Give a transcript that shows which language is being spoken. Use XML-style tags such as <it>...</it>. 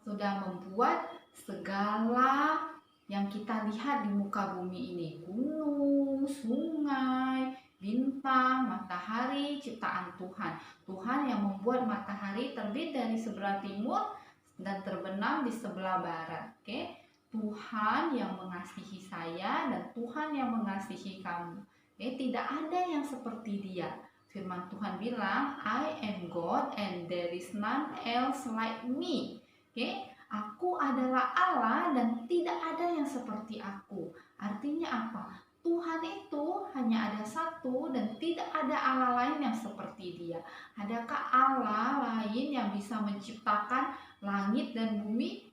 <id>sudah membuat segala yang kita lihat di muka bumi ini, gunung, sungai, bintang, matahari, ciptaan Tuhan. Tuhan yang membuat matahari terbit dari sebelah timur dan terbenam di sebelah barat. Oke? Tuhan yang mengasihi saya dan Tuhan yang mengasihi kamu. Oke? Tidak ada yang seperti Dia. Firman Tuhan bilang,</id> <en>I am God and there is none else like me.</en> <id>Oke? Aku adalah Allah dan tidak ada yang seperti aku. Artinya apa? Tuhan itu hanya ada satu dan tidak ada Allah lain yang seperti Dia. Adakah Allah lain yang bisa menciptakan langit dan bumi?</id>